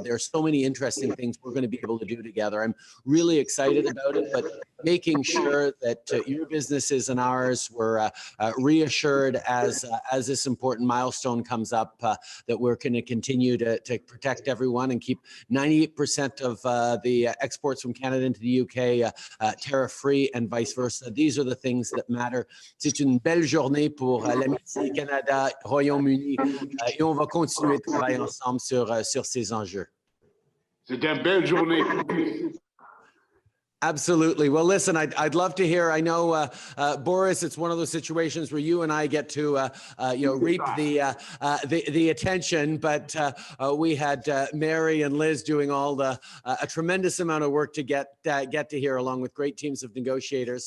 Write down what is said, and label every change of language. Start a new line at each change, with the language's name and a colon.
English: There's so many interesting things we're going to be able to do together. I'm really excited about it, but making sure that your businesses and ours were reassured as this important milestone comes up, that we're going to continue to protect everyone and keep 98% of the exports from Canada into the UK tariff-free and vice versa. These are the things that matter.
French: C'est une belle journée pour l'amitié Canada-Royaume-Uni et on va continuer de travailler ensemble sur ces enjeux. C'est une belle journée.
English: Absolutely. Well, listen, I'd love to hear. I know, Boris, it's one of those situations where you and I get to, reap the attention. But we had Mary and Liz doing all a tremendous amount of work to get to here, along with great teams of negotiators.